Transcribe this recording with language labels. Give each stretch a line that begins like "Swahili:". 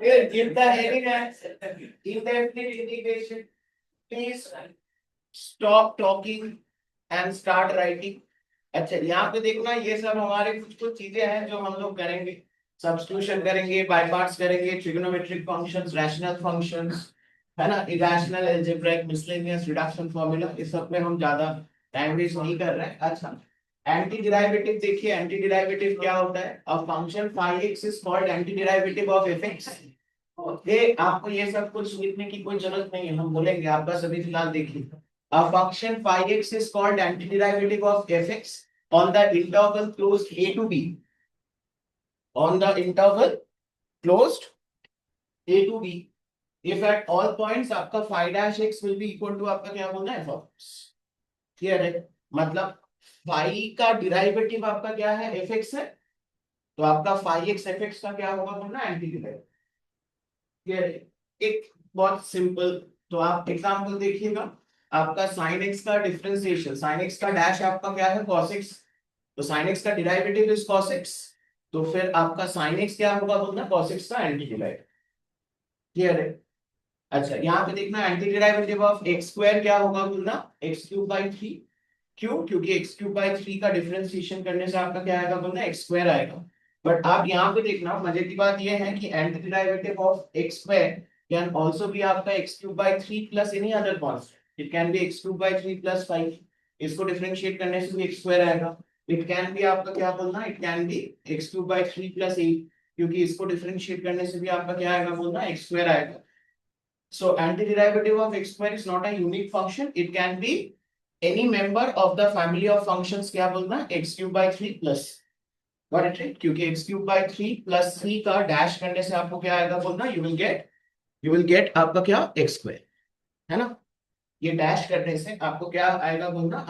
English: Give the heading as indefinite integration. Please stop talking and start writing.
Hindi: अच्छा यहाँ पे देखना, ये सब हमारे कुछ कुछ चीजें हैं जो हम लोग करेंगे. सब्स्टिट्यूशन करेंगे, बाय पार्ट्स करेंगे, ट्रिग्नोमेट्रिक फंक्शंस, रैशनल फंक्शंस, है ना, irrational algebraic, miscellaneous, reduction formula, इस सब में हम ज्यादा टाइम वेस्ट नहीं कर रहे हैं. अच्छा, एंटी डेरिवेटिव देखिए. एंटी डेरिवेटिव क्या होता है?
English: A function phi x is called anti derivative of f x.
Hindi: ये आपको ये सब कुछ लिखने की कोई जरूरत नहीं है, हम बोलेंगे. आपका सभी फिलहाल देखिए.
English: A function phi x is called antiderivative of fx on the interval closed a to b. On the interval closed a to b, if at all points आपका phi dash x will be equal to
Hindi: आपका क्या बोलना
English: है f of x.
Hindi: Clear है? मतलब phi का derivative आपका क्या है? fx है. तो आपका phi x fx का क्या होगा बोलना? Anti derivative. क्लियर है? एक बहुत सिंपल. तो आप एग्जांपल देखिएगा. आपका sin x का डिफरेंशिएशन, sin x का डैश आपका क्या है?
English: cos x.
Hindi: तो sin x का डिराइवेटिव इज cos x. तो फिर आपका sin x क्या होगा बोलना? cos x का एंटी डिराइवेटिव. क्लियर है? अच्छा, यहाँ पे देखना, anti derivative of x square क्या होगा बोलना? x cube by 3. क्यों? क्योंकि x क्यूब बाई 3 का डिफरेंशिएशन करने से आपका क्या आएगा बोलना? x स्क्वायर आएगा.
English: but
Hindi: आप यहाँ पे देखना, मजे की बात यह है कि
English: Anti derivative of x square can also be आपका x cube by 3 plus any other constant.
Hindi: It can be x cube by 3 plus 5. इसको डिफरेंशिएट करने से भी x स्क्वायर आएगा. इट कैन बी आपका क्या बोलना? It can be x cube by 3 plus 8, क्योंकि इसको डिफरेंशिएट करने से भी आपका क्या आएगा बोलना? x स्क्वायर आएगा.
English: So antiderivative of x square is not a unique function. It can be any member of the family of functions.
Hindi: क्या बोलना?
English: x cube by 3 plus. Got it right?
Hindi: क्योंकि x cube by 3 plus 3 का dash करने से आपको क्या आएगा बोलना?
English: You will get
Hindi: आपका क्या?
English: x square. है ना?
Hindi: ये डैश करने से आपको क्या आएगा बोलना?